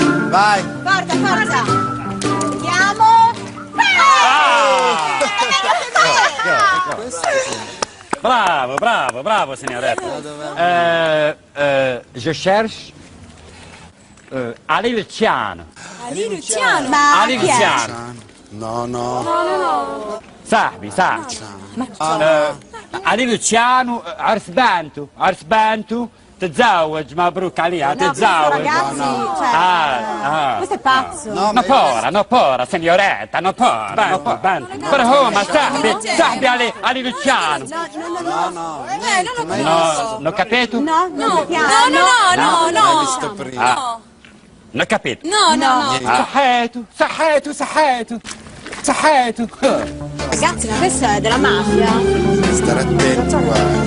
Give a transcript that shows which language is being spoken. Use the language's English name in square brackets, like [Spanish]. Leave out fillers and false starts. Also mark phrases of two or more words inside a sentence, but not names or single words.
[Italian] Vai. Forza, forza. Vediamo. Bravo, bravo, bravo, signoretta. [French] Je cherche Ali Luciano. [Italian] Ali Luciano. Ali Luciano. No. [Arabic] صاحبي علي لوتشيانو عرس بانتو تتزوج مبروك عليها تتزوج [Italian] Ragazzi, cioè, questo è pazzo. No pora, signoretta, no pora, però ma صاحبي علي Luciano. Non capito? No. No. L'hai visto prima. Non capito? No. [Arabic] صحيته [Italian] Ragazzi, ma questo è della mafia. Stare attenti, guarda.